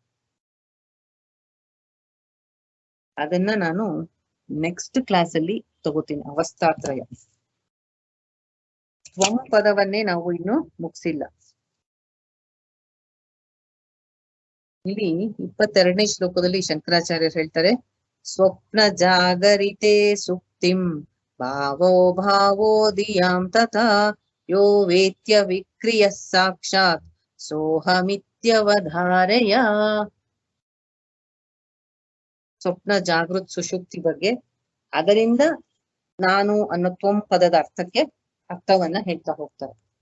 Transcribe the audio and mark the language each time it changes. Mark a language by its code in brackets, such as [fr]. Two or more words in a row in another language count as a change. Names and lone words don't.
[kn] ಅದನ್ನ ನಾನು [en] next class [kn] ಅಲ್ಲಿ ತಗೋತೀನಿ. ಅವಸ್ಥಾತ್ರಯ. ತ್ವಂ ಪದವನ್ನೇ ನಾವು ಇನ್ನು ಮುಗಿಸಿಲ್ಲ. ಇಲ್ಲಿ 22ನೇ ಶ್ಲೋಕದಲ್ಲಿ ಶಂಕರಾಚಾರ್ಯರು ಹೇಳ್ತಾರೆ, [sa] ಸ್ವಪ್ನ ಜಾಗರಿತೆ ಸುಪ್ತಿಂ ಭಾವೋ ಭಾವೋದಿಯಾಂ ತಥಾ ಯೋ ವೇತ್ಯ ವಿಕ್ರಿಯ ಸಾಕ್ಷಾತ್ ಸೋಹಮಿತ್ಯವಧಾರಯ. [kn] ಸ್ವಪ್ನ, ಜಾಗೃತ್, ಸುಷುಪ್ತಿ ಬಗ್ಗೆ, ಅದರಿಂದ ನಾನು ಅನ್ನೋ ತ್ವಂ ಪದದ ಅರ್ಥವನ್ನ ಹೇಳ್ತಾ ಹೋಗ್ತಾರೆ.